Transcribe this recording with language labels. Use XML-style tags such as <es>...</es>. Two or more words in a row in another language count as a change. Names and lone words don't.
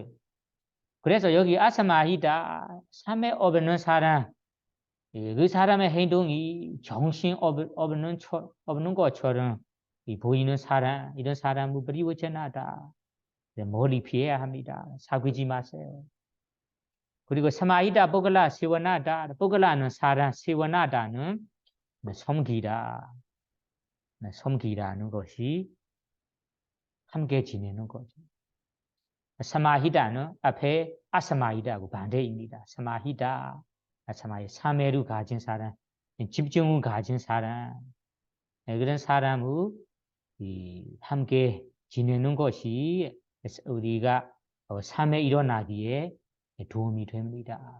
<ko>그래서 여기 아사마히다 참회 없는 사람 그 사람의 행동이 정신 없는 것처럼 보이는 사람, 이런 사람을 버리워져나다. 멀리 피해야 합니다. 사귀지 마세요. 그리고</ko> <pi>사마이다 ปุกกะละ 세워나다.</pi> <ko>ปุกกะละ는 사람, 세워나다는 섬기다. 섬기라는 것이 함께 지내는 거죠. 사마히다는 앞에 아사마히다하고 반대입니다. 사마히다. 참회를 가진 사람, 집중을 가진 사람, 그런 사람을 함께 지내는 것이 우리가 삶에 일어나기에 도움이 됩니다.</ko>